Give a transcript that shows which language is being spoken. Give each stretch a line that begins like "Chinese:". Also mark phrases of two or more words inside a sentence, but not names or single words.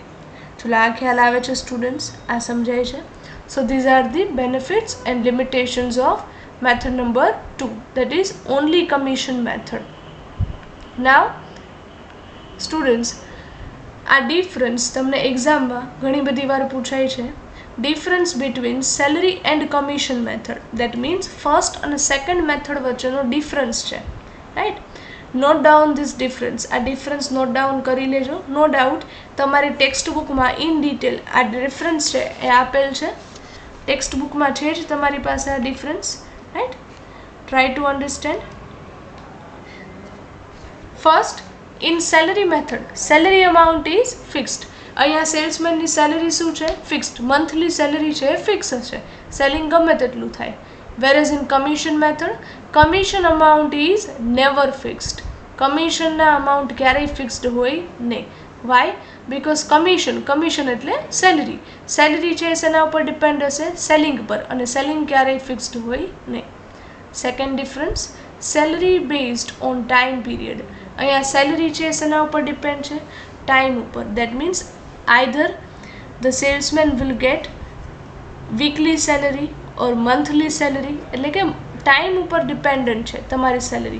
Gujarati: ચલો, આ ખ્યાલ આવે છે સ્ટુડન્ટ્સ? આ સમજાય છે?
English: So these are the benefits and limitations of method number 2, that is only commission method. Now students,
Gujarati: આ ડિફરન્સ તમને એક્ઝામમાં ઘણી બધી વાર પૂછાય છે.
English: difference between salary and commission method. That means first and second method વચ્ચેનો difference છે, right? Note down this difference.
Gujarati: આ
English: difference note down
Gujarati: કરી લેજો.
English: No doubt
Gujarati: તમારી ટેક્સ્ટ બુકમાં
English: in detail
Gujarati: આ ડિફરન્સ છે એ આપેલ છે. ટેક્સ્ટ બુકમાં છે જ તમારી પાસે આ ડિફરન્સ, રાઈટ?
English: Try to understand. First, in salary method salary amount is fixed.
Gujarati: અહીંયા સેલ્સમેનની સેલરી શું છે? ફિક્સ્ડ.
English: monthly salary
Gujarati: છે એ ફિક્સ હશે, સેલિંગ ગમે તેટલું થાય.
English: whereas in commission method, commission amount is never fixed.
Gujarati: commission ના amount ક્યારેય fixed હોય નહીં.
English: why?
Gujarati: because commission એટલે salary છે એના ઉપર ડિપેન્ડ હશે સેલિંગ પર, અને સેલિંગ ક્યારેય ફિક્સ્ડ હોય નહીં.
English: Second difference, salary based on time period.
Gujarati: અહીંયા સેલરી છે એના ઉપર ડિપેન્ડ છે ટાઈમ ઉપર.
English: That means either the salesman will get weekly salary or monthly salary,
Gujarati: એટલે કે ટાઈમ ઉપર ડિપેન્ડન્ટ છે તમારી સેલરી.